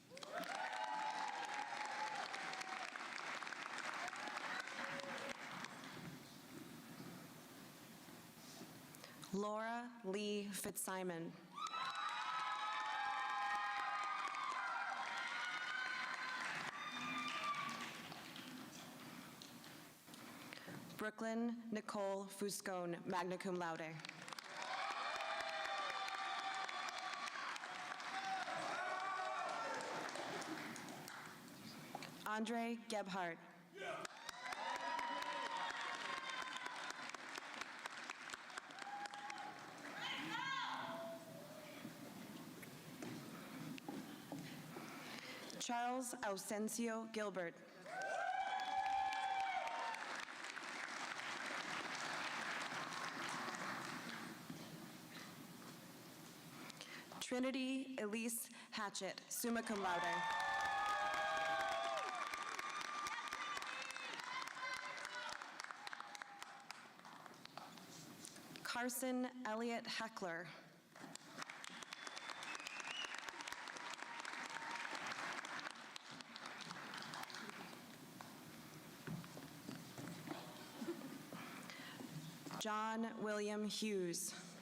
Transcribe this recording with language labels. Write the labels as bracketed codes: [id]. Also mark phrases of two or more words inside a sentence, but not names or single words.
[en] Laura Lee Fitzsimon. Brooklyn Nicole Fuscone, [la] magna cum laude. [en] Andre Gebhardt. Charles Ausencio Gilbert. Trinity Elise Hatchett, [la] summa cum laude. [en] Carson Elliott Heckler. John William Hughes.